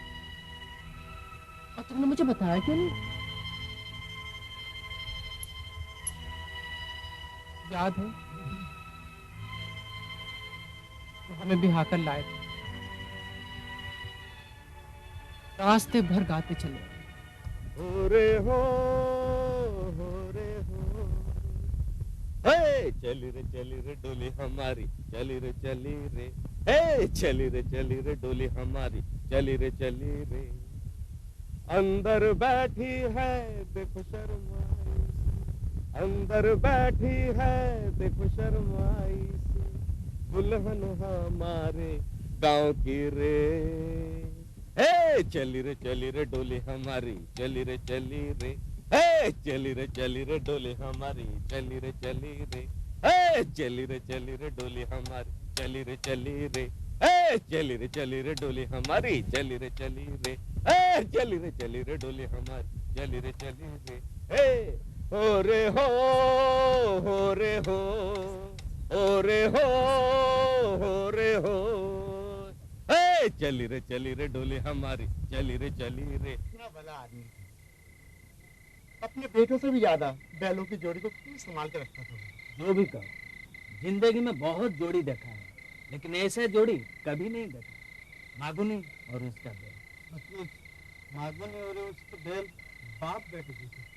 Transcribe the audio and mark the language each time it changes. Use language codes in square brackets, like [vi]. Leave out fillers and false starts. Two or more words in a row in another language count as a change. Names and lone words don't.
[hi] और तुमने मुझे बताया क्यों नहीं? याद है तो हमें भी हाकर लाए थे, रास्ते भर गाते चले। हो रे हो रे हो, हे चली रे डोली हमारी, चली रे, हे चली रे डोली हमारी, चली रे। अंदर बैठी है देखो शर्माई, अंदर बैठी है देखो शर्माई सी, दुल्हन हमारे गांव की रे। हे चली रे डोली हमारी, चली रे हे चली रे डोली हमारी, चली रे हे चली रे डोली हमारी, चली रे हे चली रे डोली हमारी, चली रे हे चली रे डोली हमारी, चली रे हे हो रे हो रे हो रे हो रे हो, चली रे डोली हमारी, चली रे। इतना भला आदमी, अपने बेटों से भी ज्यादा बैलों की जोड़ी को क्यों संभाल के रखता था। जो भी कहो, जिंदगी में बहुत जोड़ी देखा है, लेकिन ऐसे जोड़ी कभी नहीं देखा। मागुनी और उसका बैल। मतलब मागुनी और उसके बैल बाप बेटे की थे।